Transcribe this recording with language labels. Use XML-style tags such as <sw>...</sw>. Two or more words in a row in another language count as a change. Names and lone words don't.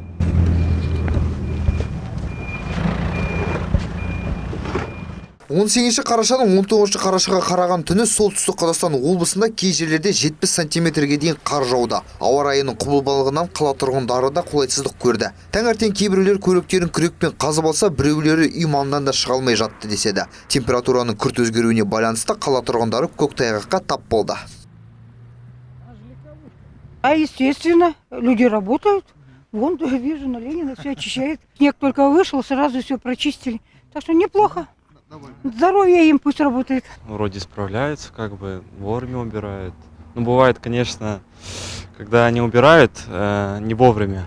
<kk>18 қарашадан 19 қарашаға қараған түні солтүстік Қазақстан облысында кей жерлерде 70 сантиметрге дейін қар жауды. Ауа райының құбылмалығынан қала тұрғындары да қолайсыздық көрді. Таңертең кейбіреулер көліктерін күрекпен қазып алса, біреулері үй маңынан да шыға алмай жатты деседі. Температураның күрт өзгеруіне байланысты қала тұрғындары көктайғаққа тап болды.</kk> <ru>Естественно, люди работают. Вон, вижу, на Ленина все очищает. Снег только вышел, сразу все прочистили. Так что неплохо. Здоровье им пусть работает. Вроде справляются, как бы вовремя убирают. Ну, бывает, конечно, когда они убирают не вовремя.</ru>